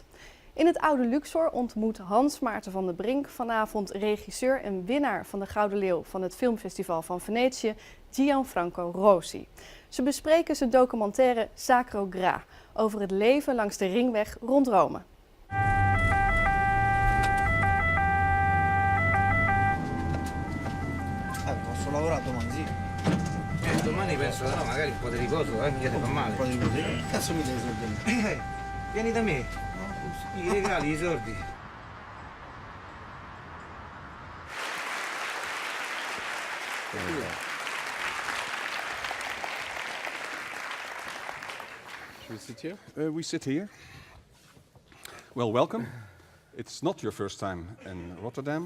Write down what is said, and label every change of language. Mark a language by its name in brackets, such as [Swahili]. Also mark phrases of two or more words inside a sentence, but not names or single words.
[Dutch] In het oude Luxor ontmoet Hans Maarten van der Brink vanavond regisseur en winnaar van de Gouden Leeuw van het Filmfestival van Venetië, Gianfranco Rosi. Ze bespreken zijn documentaire Sacro Gra over het leven langs de ringweg rond Rome. [Italian] Posso lavorare domani, sì. Domani penso no, magari un po' di riposo, mica ti fa male. Un po' di così. Che cazzo mi devi soldi? Vieni da me, i regali, i sordi. [English] Should we sit here? We sit here. Well, welcome. It's not your first time in Rotterdam.